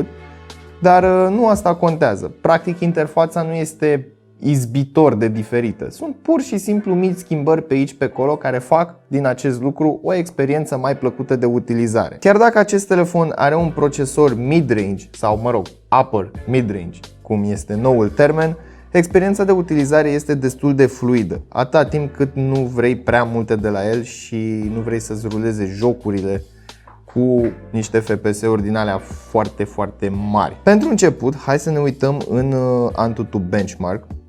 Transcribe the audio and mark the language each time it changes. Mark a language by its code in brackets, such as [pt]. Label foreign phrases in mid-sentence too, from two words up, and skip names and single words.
[ro] Dar nu asta contează. Practic, interfața nu este izbitor de diferită. Sunt pur și simplu mici schimbări pe aici pe acolo care fac din acest lucru o experiență mai plăcută de utilizare. Chiar dacă acest telefon are un procesor mid-range sau mă rog, [en] upper mid-range, [ro] cum este noul termen, experiența de utilizare este destul de fluidă, atâta timp cât nu vrei prea multe de la el și nu vrei să-ți ruleze jocurile cu niște FPS-uri din alea foarte, foarte mari. Pentru început, hai să ne uităm în AnTuTu Benchmark.